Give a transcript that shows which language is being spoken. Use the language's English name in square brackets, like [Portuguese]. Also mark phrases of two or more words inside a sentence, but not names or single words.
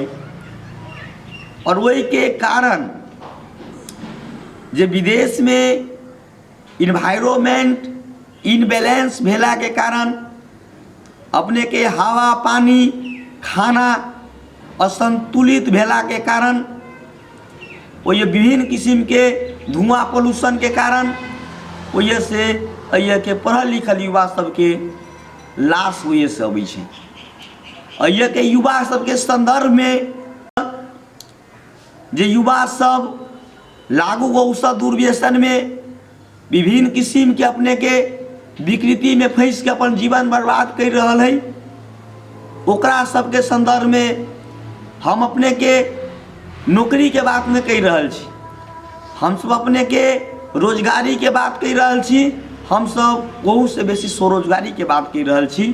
[Maithili] और वही के कारण जे विदेश में [English] environment imbalance [Maithili] भेला के कारण अपने के हवा पानी खाना असंतुलित भेला के कारण वही विभिन्न किस्म के धुआं पोल्यूशन के कारण वही से अय के पढ़ल लिखल युवा सबके लाश हुए से अबै छै। अय के युवा सबके संदर्भ में जे युवा सब लागू औषध दुर्व्यसन में विभिन्न किस्म के अपने के विकृति में फंस के अपन जीवन बर्बाद कर रहा है, ओकरा सबके संदर्भ में हम अपने के नौकरी के बात में कह रहा छी, हम सब अपने के रोजगारी के बात कह रहा छी, हम सब बहुत से बेसी स्वरोजगारी के बात कह रहा छी।